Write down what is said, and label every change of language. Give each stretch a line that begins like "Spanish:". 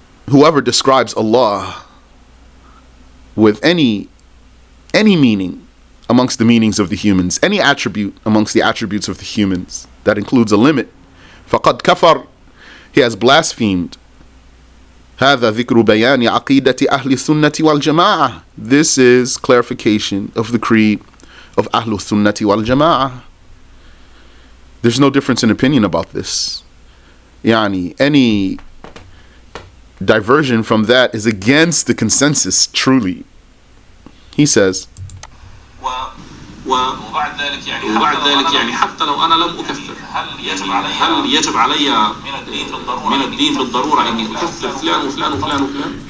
English: Whoever describes Allah with any meaning amongst the meanings of the humans, any attribute amongst the attributes of the humans that includes a limit,
Arabic: فَقَدْ كَفَرَ,
English: he has blasphemed.
Arabic: هذا ذكر بيان عقيدة أهل السنة والجماعة.
English: This is clarification of the creed of أهل السنة والجماعة. There's no difference in opinion about this. Yani, any diversion from that is against the consensus, truly. He says,
Arabic: وبعد ذلك يعني حتى لو أنا لم أكفر هل يجب علي من الدين بالضرورة إني أكفر فلان وفلان وفلان وفلان.